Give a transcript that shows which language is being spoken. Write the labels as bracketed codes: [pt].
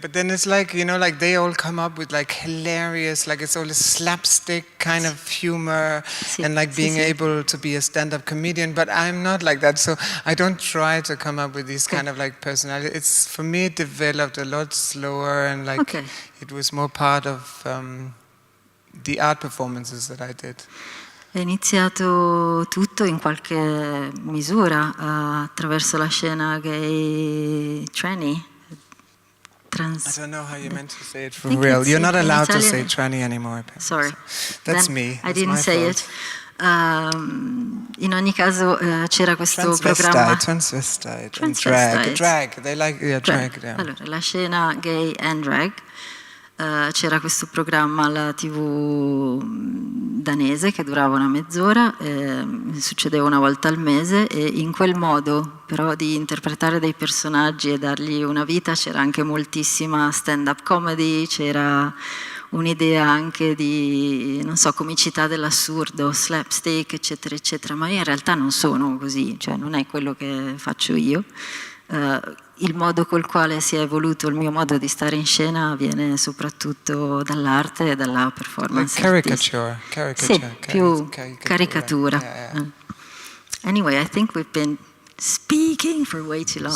[en] But then it's like, you know, like they all come up with like hilarious, like it's all a slapstick kind of humor and like being able to be a stand-up comedian. But I'm not like that, so I don't try to come up with these kind of like personality. It's, for me, it developed a lot slower and like it was more part of the art performances that I did. [it] È iniziato tutto in qualche misura attraverso la scena gay tranny. [en] I don't know how you meant to say it for real. You're not allowed to say tranny anymore. Sorry. So that's me. I didn't say it. [it] In ogni caso c'era questo programma. [en] Transvestite and drag. They like drag. Yeah. [it] Allora, la scena gay [en] and drag. [it] C'era questo programma alla TV danese che durava una mezz'ora, succedeva una volta al mese e in quel modo però di interpretare dei personaggi e dargli una vita c'era anche moltissima stand-up comedy, c'era un'idea anche di, non so, comicità dell'assurdo, slapstick, eccetera, eccetera, ma io in realtà non sono così, cioè non è quello che faccio io. Il modo col quale si è evoluto il mio modo di stare in scena viene soprattutto dall'arte e dalla performance. [en] Caricature. [it] Sì, più caricatura. [en] Yeah. Anyway, I think we've been speaking for way too long.